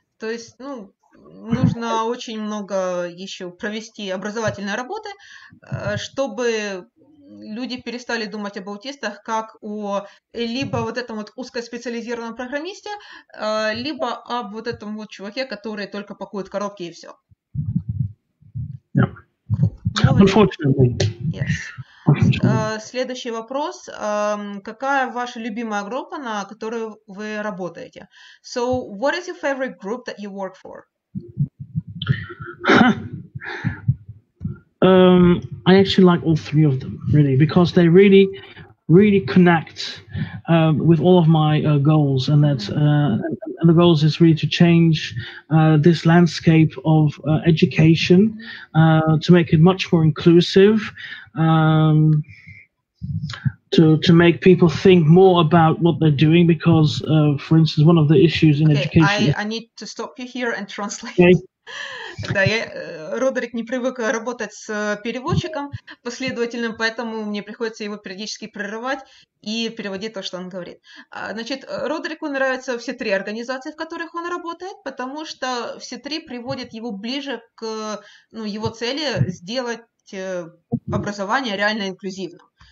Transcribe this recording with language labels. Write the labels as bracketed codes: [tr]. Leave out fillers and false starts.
[ru] То есть, нужно очень много еще провести образовательной работы, чтобы люди перестали думать об аутистах как о либо вот этом вот узкоспециализированном программисте, либо об вот этом вот чуваке, который только пакует коробки и все. [en] Yeah. Unfortunately. Yes. [ru] Следующий вопрос. Какая ваша любимая группа, на которой вы работаете? [en] So, what is your favorite group that you work for? I actually like all three of them, really, because they really connect with all of my goals, and that's and the goals is really to change this landscape of education, to make it much more inclusive, to make people think more about what they're doing, because, for instance, one of the issues in education. I need to stop you here and translate. Okay. [ru] Да, Родерик не привык работать с переводчиком последовательным, поэтому мне приходится его периодически прерывать и переводить то, что он говорит. Значит, Родерику нравятся все три организации, в которых он работает, потому что все три приводят его ближе к его цели сделать образование реально инклюзивным.